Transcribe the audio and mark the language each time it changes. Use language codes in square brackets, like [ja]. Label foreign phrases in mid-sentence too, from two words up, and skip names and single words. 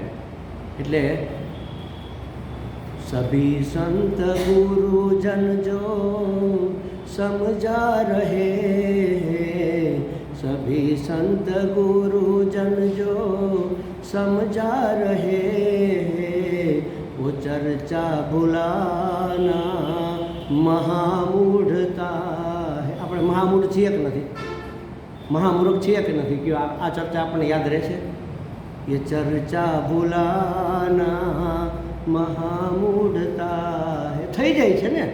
[hi] એટલે सभी संत गुरुजन जो समझा रहे, सभी संत गुरुजन जो समझा रहे, वो चर्चा भुलाना મહામૂઢતા. [gu] આપણે મહામૂઢ છીએ કે નથી? મહામૂર્ખ છીએ કે નથી? કે આ ચર્ચા આપણને યાદ રહેશે? એ ચર્ચા ભૂલાના મહામૂઢતા થઈ જાય છે ને.